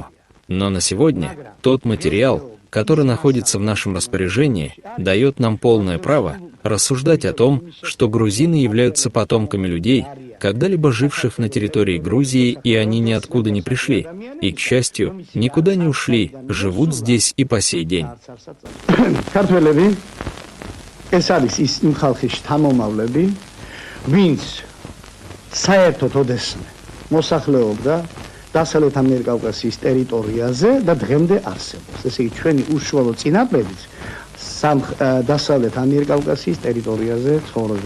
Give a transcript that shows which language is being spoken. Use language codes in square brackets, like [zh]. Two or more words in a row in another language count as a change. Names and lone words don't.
[ru] Но на сегодня тот материал, который находится в нашем распоряжении, дает нам полное право рассуждать о том, что грузины являются потомками людей, когда-либо живших на территории Грузии, и они ниоткуда не пришли, и, к счастью, никуда не ушли, живут здесь и по сей день. [ka] დასავლეთ ამიერკავკასიის ტერიტორიაზე და დღემდე არსებობს. ესე იგი, ჩვენი უშუალო წინაპრებიც დასავლეთ ამიერკავკასიის ტერიტორიაზე ცხოვრობენ.